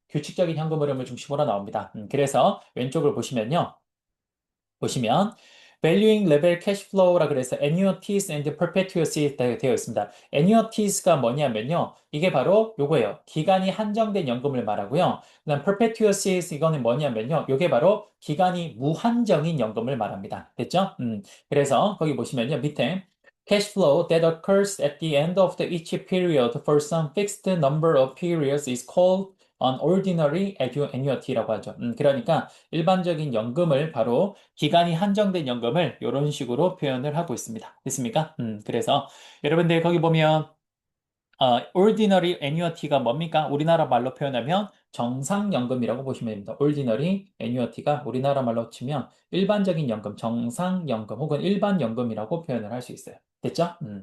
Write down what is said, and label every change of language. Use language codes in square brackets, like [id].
[ko] 규칙적인 현금 흐름을 중심으로 나옵니다. 그래서 왼쪽을 보시면 Valuing Level Cash Flow라 그래서 Annuities and Perpetuities 되어 있습니다. Annuities가 뭐냐면요. 이게 바로 요거예요. 기간이 한정된 연금을 말하고요. 그다음 Perpetuities 이거는 뭐냐면요. 요게 바로 기간이 무한정인 연금을 말합니다. 됐죠? 그래서 거기 보시면요. 밑에 [en] Cash flow that occurs at the end of each period for some fixed number of periods is called an ordinary annuity라고 하죠. [ko] 그러니까 일반적인 연금을 바로 기간이 한정된 연금을 이런 식으로 표현을 하고 있습니다. 됐습니까? 그래서 여러분들 거기 보면 ordinary annuity가 뭡니까? 우리나라 말로 표현하면 정상연금이라고 보시면 됩니다. ordinary annuity가 우리나라 말로 치면 일반적인 연금, 정상연금 혹은 일반연금이라고 표현을 할 수 있어요. 됐죠?